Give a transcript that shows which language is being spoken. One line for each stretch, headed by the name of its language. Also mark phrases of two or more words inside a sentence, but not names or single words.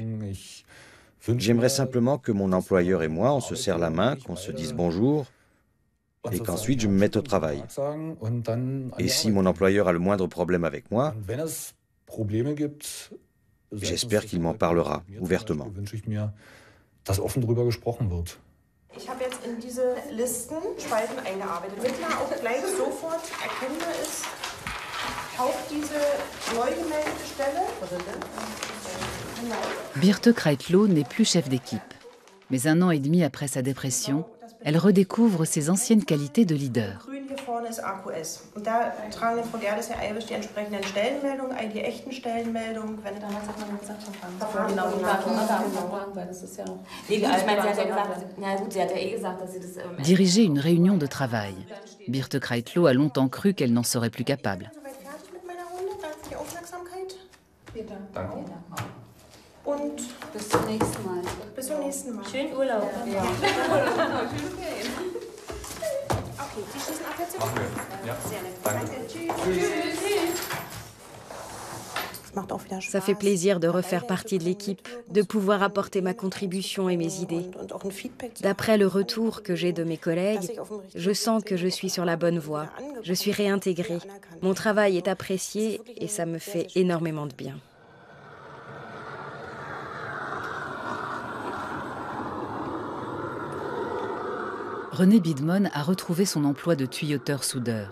French: J'aimerais simplement que mon employeur et moi, on se serre la main, qu'on se dise bonjour, et qu'ensuite je me mette au travail. Et si mon employeur a le moindre problème avec moi, j'espère qu'il m'en parlera ouvertement.
German: Ich habe jetzt in diese Listen Spalten eingearbeitet, damit man auch gleich sofort erkennbar ist, taucht diese neu gemeldete Stelle.
French: Birte Kreitlow n'est plus chef d'équipe. Mais 1 an et demi après sa dépression, elle redécouvre ses anciennes qualités de leader.
German: Grün hier vorne ist AQS. Und da tragen Frau Gerdes, Herr Eibisch die entsprechenden Stellenmeldungen ein, die echten Stellenmeldungen. Wenn damals hat man gesagt, genau, weil das ist ja auch. Ich meine, sie hat ja gesagt, na gut, sie hat ja eh gesagt, dass sie das.
French: Diriger une réunion de travail. Birte Kreitlow a longtemps cru qu'elle n'en serait plus capable.
German: Danke. Und bis zum nächsten Mal. Bis zum nächsten Mal. Schönen Urlaub. Ja. Okay, Sie schließen ab jetzt? Machen wir. Ja. Sehr nett. Danke. Tschüss.
French: Ça fait plaisir de refaire partie de l'équipe, de pouvoir apporter ma contribution et mes idées. D'après le retour que j'ai de mes collègues, je sens que je suis sur la bonne voie. Je suis réintégrée. Mon travail est apprécié et ça me fait énormément de bien. René Bidmon a retrouvé son emploi de tuyauteur-soudeur.